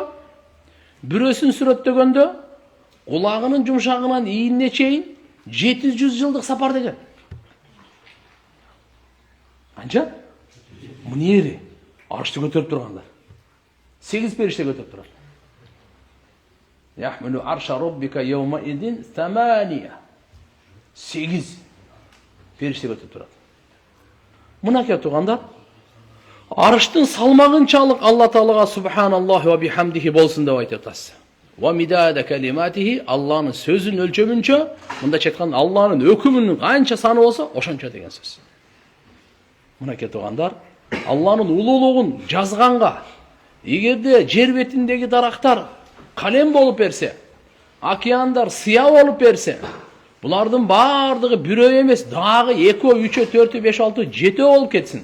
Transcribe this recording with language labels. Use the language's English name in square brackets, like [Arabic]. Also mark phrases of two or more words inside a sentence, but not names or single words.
[Kyrgyz] Бирөөсүн сүрөттөгөндө кулагынын жумшагынан ийине чейин 700 жылдык сапар деген. Канча? Мунери арышты көтөрүп тургандар. 8 периште көтөрүп турат. [Arabic] يحمل عرش ربك يومئذ 8. [Kyrgyz] 8 периште көтөрүп турат. Мынакей тугандар, арыштын салмагынчалык Алла Таалага [Arabic] سبحان الله وبحمده [Kyrgyz] болсун деп айтып атасыз. [Arabic] ومداد كلماته, [Kyrgyz] Алланын сөзүн өлчөмүнчө, мында четкан Алланын өкүмүнүн канча саны болсо, ошончо деген сөз. Мынакей тугандар, Алланын улуулугун жазганга, эгерде жер бетиндеги дарактар калем болуп берсе, океандар сыя болуп берсе, булардын баардыгы бирөө эмес, дагы 2, 3, 4, 5, 6, 7 болуп кетсин.